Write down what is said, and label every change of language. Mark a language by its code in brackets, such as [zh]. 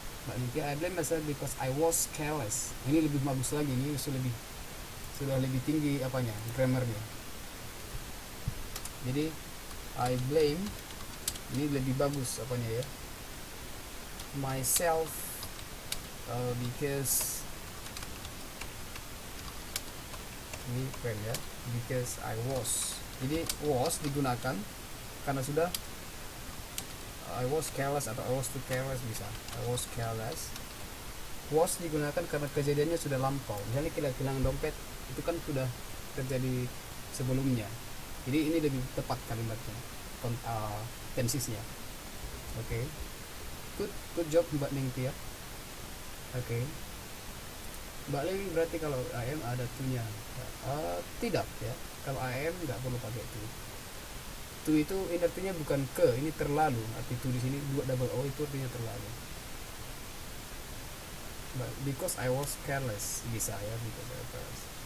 [en] Mbak Nitya, I blame myself because I was careless. [id] Ini lebih bagus lagi, ini sudah lebih tinggi apanya, grammarnya. Jadi I blame ini lebih bagus apanya ya, [en] myself because [id] ini keren ya, [en] because I was. [id] Jadi was digunakan karena sudah I was careless atau [en] I was too careless, [id] bisa I was careless. Was digunakan karena kejadiannya sudah lampau, misalnya kita kehilangan dompet, itu kan sudah terjadi sebelumnya, jadi ini lebih tepat kalimatnya, tensisnya. [en] Oke. Good job Mbak Ningtia. Oke. [id] Mbak Ling, berarti kalau I am ada to-nya? Tidak ya, kalau I am nggak perlu pakai to. To itu artinya bukan ke, ini terlalu. Arti to di sini dua double o itu artinya terlalu. [en] But because I was careless, [id] bisa ya, [en] because I was careless.